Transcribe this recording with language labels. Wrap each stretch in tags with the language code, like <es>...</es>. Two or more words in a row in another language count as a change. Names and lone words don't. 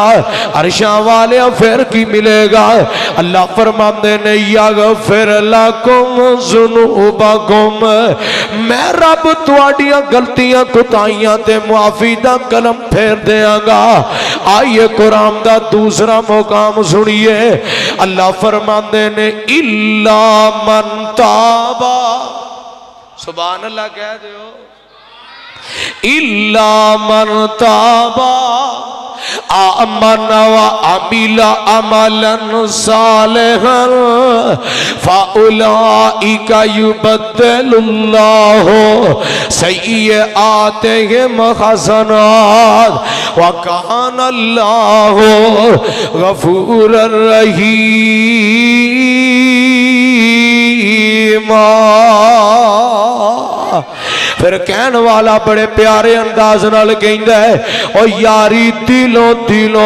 <pa>عرشاں والے فیر کی ملے گا؟ اللہ فرماندے نے,</pa> <ar>يغفر لكم ذنوبكم,</ar> <pa>میں رب تہاڈیاں غلطیاں کوتاہیاں تے معافی دا قلم پھیر دینگا. آئیے قرآن دا دوسرا مقام سنیے. اللہ فرماندے نے,</pa> <ar>إلا من تاب، سبحان الله</ar> <ur>کہہ دو,</ur> <ar>إلا من تاب وآمن وعمل عملا صالحا فأولئك يبدل الله سيئاتهم حسنات وكان الله غفورا رحيما.</ar> <pa>فیر کہن والا بڑے پیارے انداز نال کہندا ہے، او یاری دلوں دلوں</pa>